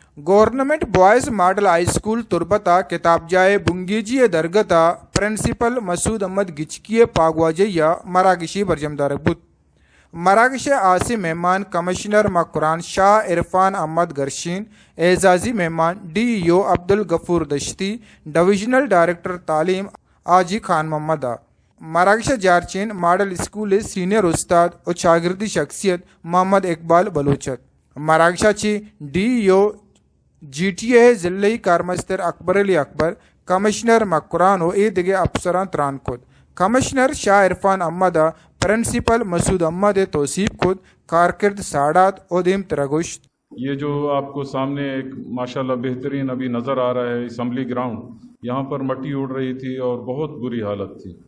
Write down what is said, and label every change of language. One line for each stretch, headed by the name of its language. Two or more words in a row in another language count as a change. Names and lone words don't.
Baluchi: گورنمنٹ بوائز ماڈل ہائی اسکول تربتا کتاب جائے بنگیجی درگتا پرنسپل مسعود احمد گچکی پاگواجیا مراکشی برجمدار بود مراکش عاصم مہمان کمشنر مقران شاہ عرفان احمد گرشین اعزازی مہمان ڈی او عبد الغفور دشتی
English: divisional director
Baluchi: تعلیم آجی خان محمد مراکش جارچین ماڈل اسکول سینئر استاد اور شاگردی شخصیت محمد اقبال بلوچت مراکشہ چی ڈی او جی ٹی اے ضلعی کارمستر اکبر علی اکبر کمشنر مقران و دیگر افسران تران خود کمشنر شاہ عرفان احمد پرنسپل مسعود احمد توصیف خود کارکرد ساڑات اور دیم ترگوشت.
Urdu: یہ جو آپ کو سامنے ایک ماشاءاللہ بہترین ابھی نظر آ رہا ہے
English: assembly ground,
Urdu: یہاں پر مٹی اڑ رہی تھی اور بہت بری حالت تھی.